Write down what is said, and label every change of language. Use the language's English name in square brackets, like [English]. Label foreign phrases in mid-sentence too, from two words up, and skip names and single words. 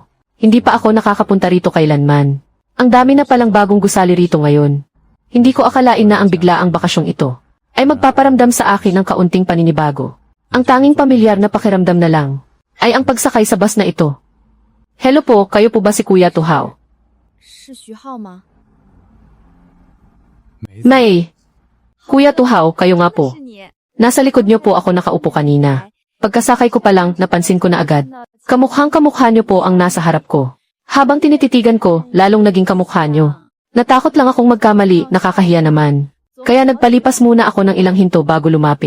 [Filipino] Hindi pa ako nakakapunta rito kailanman. Ang dami na palang bagong gusali rito ngayon. Hindi ko akalain na ang biglaang bakasyong ito ay magpaparamdam sa akin ng kaunting paninibago. Ang tanging pamilyar na pakiramdam na lang ay ang pagsakay sa bus na ito. Hello po, kayo po ba si Kuya Tuhao? [Chinese] 是徐浩吗？ [Filipino] May. Kuya Tuhao, kayo nga po. [Chinese] 是你。 [Filipino] Nasa likod niyo po ako nakaupo kanina. Pagkasakay ko pa lang, napansin ko na agad. Kamukhang kamukha niyo po ang nasa harap ko. Habang tinititigan ko, lalong naging kamukha niyo. Natakot lang akong magkamali, nakakahiya naman. Kaya nagpalipas muna ako ng ilang hinto bago lumapit.